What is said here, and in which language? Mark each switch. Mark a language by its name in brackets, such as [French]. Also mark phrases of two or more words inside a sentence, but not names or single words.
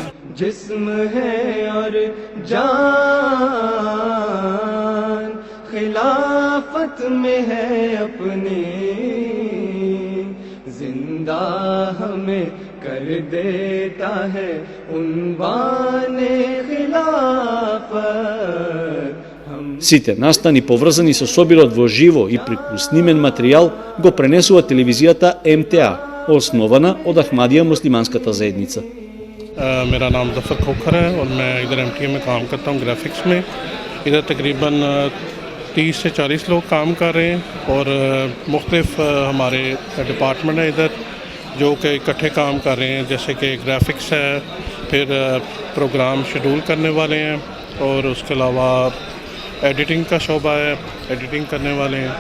[Urdu] جسم ہے اور جان خلافت میں ہے اپنی، زندہ ہمیں کر دیتا ہے عنوانِ خلافت. [Macedonian] Сите настани поврзани со собирот во живо и преку снимен материјал го пренесува телевизијата МТА, основана од Ахмадија муслиманската заедница. [Urdu] میرا نام ظفر کھوکھر ہے اور میں ادھر MTA میں کام کرتا ہوں گرافکس میں. ادھر تقریباً 30 سے 40 لوگ کام کر رہے ہیں اور مختلف ہمارے ڈیپارٹمنٹ ہے ادھر جو کہ اکٹھے کام کر رہے ہیں، جیسے کہ گرافکس ہے، پھر [English] program schedule [Urdu] کرنے والے ہیں اور اس کے علاوہ ایڈیٹنگ کا شعبہ ہے، ایڈیٹنگ کرنے والے ہیں.